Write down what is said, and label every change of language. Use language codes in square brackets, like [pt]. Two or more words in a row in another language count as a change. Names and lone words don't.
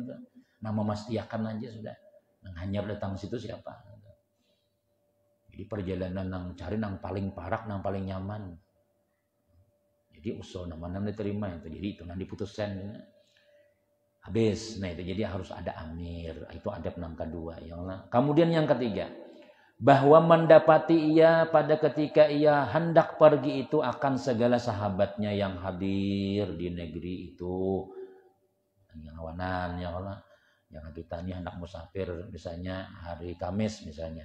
[bjn] Nah memastikan aja sudah. Nang hanya datang situ siapa. Jadi perjalanan nang cari nang paling parak, nang paling nyaman. Jadi usul nama diterima itu. Jadi itu nang diputuskan. Habis. Nah itu jadi harus ada amir. Itu adab nang kedua. Ya Allah. [id] Kemudian yang ketiga. [ms] Bahwa mendapati ia pada ketika ia hendak pergi itu akan segala sahabatnya yang hadir di negeri itu. [bjn] Yang awanan ya Allah. [id] Yang kita ini hendak musafir misalnya hari Kamis misalnya.